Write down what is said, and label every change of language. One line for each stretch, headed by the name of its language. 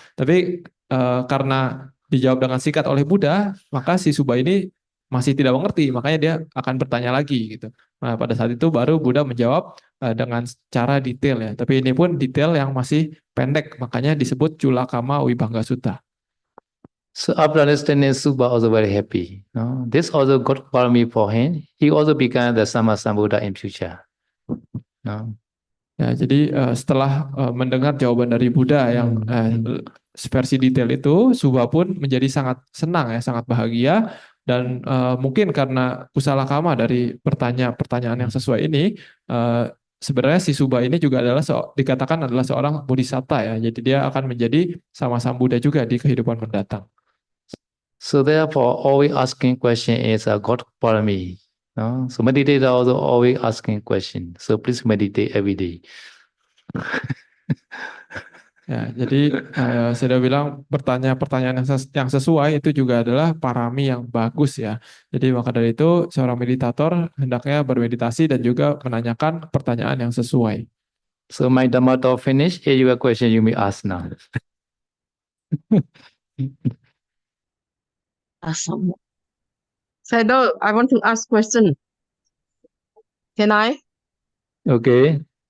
Indonesian: Tapi karena dijawab dengan singkat oleh Buddha, maka si Subha ini masih tidak mengerti, makanya dia akan bertanya lagi gitu. Nah, pada saat itu baru Buddha menjawab dengan cara detail ya. Tapi ini pun detail yang masih pendek, makanya disebut Culakama Wibangga Sutta.
English: So after understanding, Subha also very happy. No? This also got parami for him. He also became the Sama Sambuddha in future. No?
Indonesian: Ya, jadi setelah mendengar jawaban dari Buddha yang versi detail itu, Subha pun menjadi sangat senang ya, sangat bahagia dan mungkin karena Kusalakama dari pertanyaan yang sesuai ini, sebenarnya si Subha ini juga adalah dikatakan adalah seorang bodhisatta ya, jadi dia akan menjadi sama Buddha juga di kehidupan mendatang.
English: So therefore, always asking question is a God parami. No? So meditator also always asking question. So please meditate every day.
Indonesian: Ya, jadi saya udah bilang pertanyaan yang sesuai itu juga adalah parami yang bagus ya. Jadi maka dari itu seorang meditator hendaknya bermeditasi dan juga menanyakan pertanyaan yang sesuai.
English: So my Dhamma talk finish. Here you a question you may ask now. Sayadaw, I want to ask question. Can I? Okay.